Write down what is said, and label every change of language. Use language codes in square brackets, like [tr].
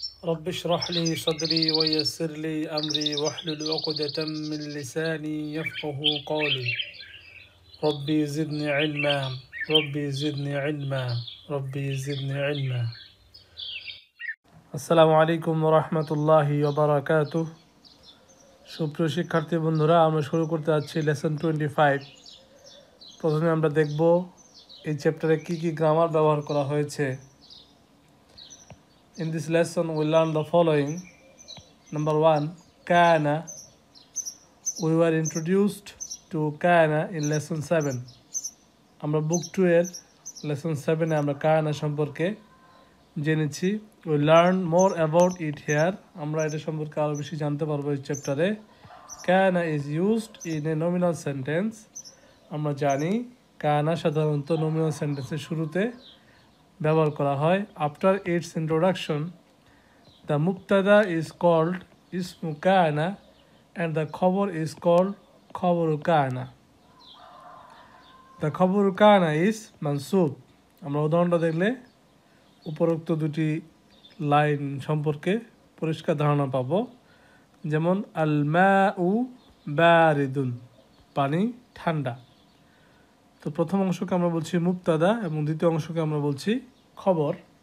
[ar] رب اشرح لي صدري ويسر لي أمري واحلل عقدة من لساني يفقه قولي ربي زدني علما ربي زدني علما ربي زدني علما আসসালামু আলাইকুম ওয়া রাহমাতুল্লাহি ওয়া বারাকাতুহু। [bn] সুপ্রিয় শিক্ষার্থী বন্ধুরা, আমরা শুরু করতে যাচ্ছি লেসন 25। প্রথমে আমরা দেখব এই চ্যাপ্টারে কি কি গ্রামার ব্যবহার করা হয়েছে। [en] In this lesson we learn the following. Number 1, kana. We were introduced to kana in lesson 7. [bn] আমরা বুক 2 এর লেসন 7 এ আমরা কানা সম্পর্কে জেনেছি। [en] We learn more about it here. [bn] আমরা এটা সম্পর্কে আরো বেশি জানতে পারবো এই চ্যাপ্টারে। কানা [en] is used in a nominal sentence. [bn] আমরা জানি কানা সাধারণত nominal সেন্টেন্সের শুরুতে ব্যবহার করা হয়। [en] After its introduction, the mubtada is called ismu kana and the khabar is called khabaru kana. The khabaru kana is mansub. [bn] আমরা উদাহরণটা দেখলে উপরোক্ত দুটি লাইন সম্পর্কে পরিষ্কার ধারণা পাব। যেমন [ar] আল মাউ বারিদুন, [bn] পানি ঠান্ডা। তো প্রথম অংশকে আমরা বলছি মুবতাদা এবং দ্বিতীয় অংশকে আমরা বলছি খবর।